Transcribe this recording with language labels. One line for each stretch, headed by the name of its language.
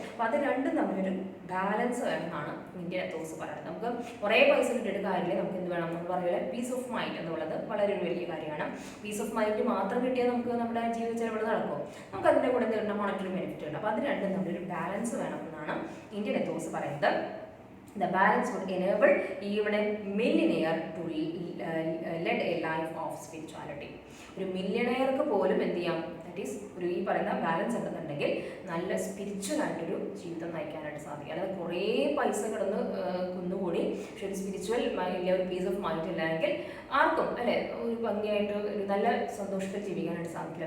Malayalam: അപ്പോൾ അത് രണ്ടും തമ്മിലൊരു ബാലൻസ് വേണമെന്നാണ് ഇന്ത്യൻ എത്തോസ് പറയുന്നത്. നമുക്ക് കുറേ പൈസ കിട്ടിയിട്ട് കാര്യമില്ല, നമുക്ക് എന്ത് വേണം? നമ്മൾ പറയുക പീസ് ഓഫ് മൈൻഡ് എന്നുള്ളത് വളരെ ഒരു വലിയ കാര്യമാണ്. പീസ് ഓഫ് മൈൻഡ് മാത്രം കിട്ടിയാൽ നമുക്ക് നമ്മുടെ ജീവിത ചെലവുകൾ നടക്കും, നമുക്ക് അതിൻ്റെ കൂടെ നേരിടുന്ന മോണിറ്ററി ബെനിഫിറ്റ് ഉണ്ട്. അപ്പോൾ അത് രണ്ടും തമ്മിലൊരു ബാലൻസ് വേണമെന്നാണ് ഇന്ത്യൻ എത്തോസ് പറയുന്നത്.
English: The balance would enable even a millionaire to lead a life of spirituality.
Malayalam: ഒരു മില്യണയർക്ക് പോലും എന്ത് ചെയ്യാം?
English: that is
Malayalam: ഒരു ഈ പറയുന്ന ബാലൻസ് ഉണ്ടെന്നുണ്ടെങ്കിൽ നല്ല സ്പിരിച്വൽ ആയിട്ടൊരു ജീവിതം നയിക്കാനായിട്ട് സാധിക്കും. അതായത് കുറേ പൈസ കിടന്ന് കുന്നുകൂടി പക്ഷെ ഒരു സ്പിരിച്വൽ ഇല്ല, ഒരു പീസ് ഓഫ് മൈൻഡ് ഇല്ലെങ്കിൽ ആർക്കും അല്ലെ ഒരു ഭംഗിയായിട്ട് ഒരു നല്ല സന്തോഷത്തിൽ ജീവിക്കാനായിട്ട് സാധിക്കില്ല.